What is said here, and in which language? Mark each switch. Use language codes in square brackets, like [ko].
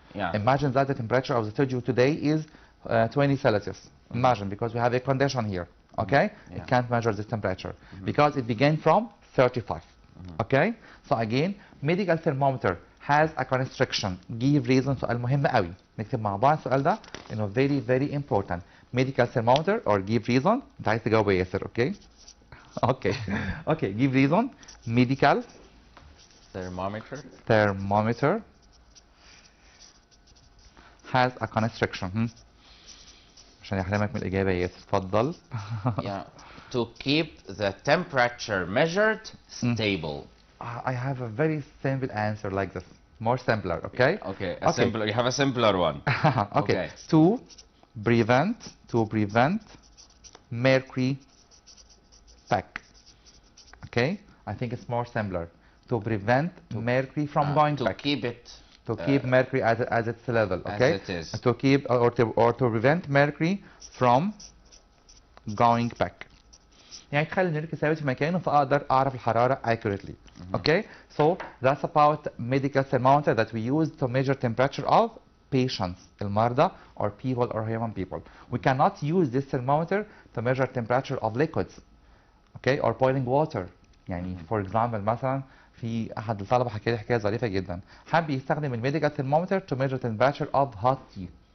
[en] Yeah. Imagine that the temperature of the studio today is 20 Celsius. Imagine, because we have a condition here. Okay? Yeah. It can't measure this temperature because it began from 35. Okay? So again, medical thermometer has a constriction. Give reason. [ar] سؤال مهم قوي. نكتب مع بعض السؤال ده انه [en] very very important. Medical thermometer or give reason. [ar] انت عايز تجاوب يا ياسر. [en] Okay? Okay. Okay. Give reason. Medical thermometer has a constriction. [ar] عشان يحرمك من الإجابة يا ياسر. اتفضل. [en] Yeah. To keep the temperature measured stable. I have a very simple answer like this. more simpler, okay? Okay, simpler. You have a simpler one. Okay. To prevent mercury pack. Okay, I think it's more simpler. To prevent mercury from going back. To keep it. To keep mercury at its level. Okay. As it is. To keep or to prevent mercury from going back. [ar] يعني تخلي الميركوري ثابت في مكانه فاقدر اعرف الحراره [en] accurately. Okay, so that's about medical thermometer that we use to measure temperature of patients, [ar] المرضى, [en] or people or human people. We cannot use this thermometer to measure temperature of liquids, okay, or boiling water. [ar] يعني [en] for example [ar] مثلا في احد الطلبه حكى لي حكايه ظريفه جدا، حب يستخدم الميديكال [en] thermometer to measure temperature of hot tea.